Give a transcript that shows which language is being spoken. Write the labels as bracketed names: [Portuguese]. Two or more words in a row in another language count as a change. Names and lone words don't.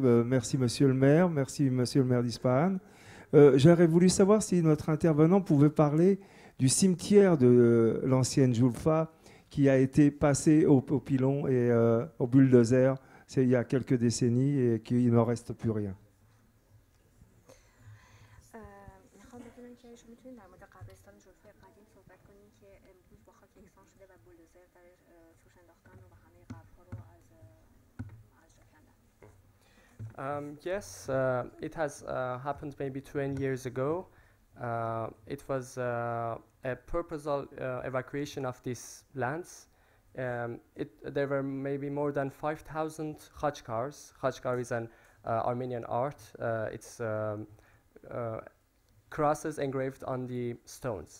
[French] Merci Monsieur le maire, merci Monsieur le maire d'Ispahan. J'aurais voulu savoir si notre intervenant pouvait parler du cimetière de l'ancienne Julfa qui a été passé au pilon et au bulldozer il y a quelques décennies et qu'il n'en reste plus rien. [Persian] که شما میتونید در مورد قبرستان جلفای قدیم صحبت کنید که امروز با خاک یکسان شده و بولدوزر درش توش انداختن و همه قبرها رو از جا کندن. [English] Yes, it has happened maybe 20 years ago. It was a purposeful evacuation of these lands. There were maybe more than 5,000 khachkars. Khachkar is an Armenian art. It's crosses engraved on the stones.